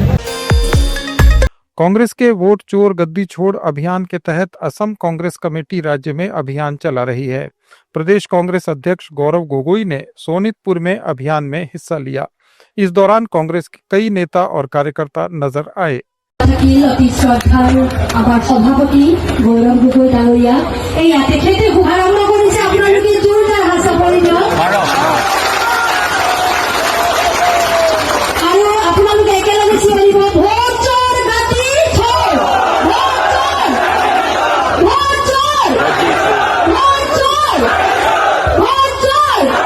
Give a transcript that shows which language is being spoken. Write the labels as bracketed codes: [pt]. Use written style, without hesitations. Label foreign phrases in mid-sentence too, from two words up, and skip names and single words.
[hi] कांग्रेस के वोट चोर गद्दी छोड़ अभियान के तहत असम कांग्रेस कमेटी राज्य में अभियान चला रही है। प्रदेश कांग्रेस अध्यक्ष गौरव गोगोई ने सोनितपुर में अभियान में हिस्सा लिया। इस दौरान कांग्रेस के कई नेता और कार्यकर्ता नजर आए। [as] সভাপতি গৌৰৱ গগৈ ডাঙৰীয়া এই তেখেতে শুভাৰম্ভ কৰিছে, আপোনালোকে জোৰদাৰ হাত চাপৰি দিয়ক আৰু আপোনালোকে একেলগে চিঞৰিব, [hi] वोट चोर गद्दी छोड़, [as] ভোট চোৰ, ভোট চোৰ, ভোট চোৰ, ভোট চোৰ।